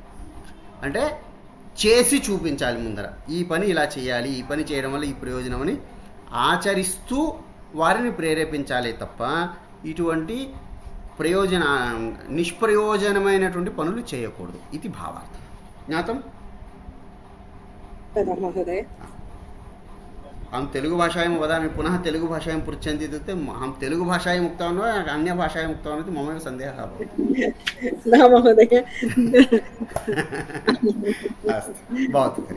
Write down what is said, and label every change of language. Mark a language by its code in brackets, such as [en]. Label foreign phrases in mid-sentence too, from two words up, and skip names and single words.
[te] అంటే చేసి చూపించాలి. ముందర ఈ పని ఇలా చేయాలి, ఈ పని చేయడం వల్ల ఈ ప్రయోజనం అని ఆచరిస్తూ వారిని ప్రేరేపించాలి తప్ప ఇటువంటి నిష్ప్రయోజనమైనటువంటి పనులు చేయకూడదు. ఇది భావార్థం. జ్ఞాతం? [sa] तदा महोदय। अहं तेलुगुभाषायां वदामि, पुनः तेलुगुभाषायां पृच्छन्ति इत्युक्ते अहं तेलुगुभाषायाम् उक्तवान् वा अन्यभाषायाम् उक्तवान् इति ममैव सन्देहः भवति। न महोदय। अस्तु, भवतु तर्हि।